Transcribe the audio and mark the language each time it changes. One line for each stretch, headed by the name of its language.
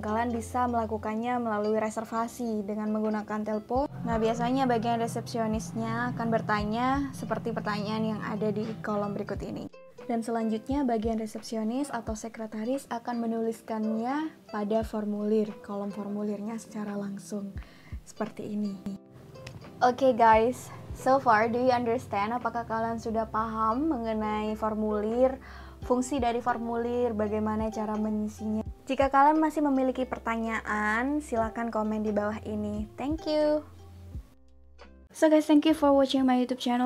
Indonesian: Kalian bisa melakukannya melalui reservasi dengan menggunakan telepon. Nah, biasanya bagian resepsionisnya akan bertanya seperti pertanyaan yang ada di kolom berikut ini. Dan selanjutnya bagian resepsionis atau sekretaris akan menuliskannya pada formulir, kolom formulirnya secara langsung. Seperti ini.
English: Oke guys, so far do you understand?
Indonesian: Apakah kalian sudah paham mengenai formulir, fungsi dari formulir, bagaimana cara mengisinya? Jika kalian masih memiliki pertanyaan, silakan komen di bawah ini.
English: Thank you. So guys, thank you for watching my YouTube channel.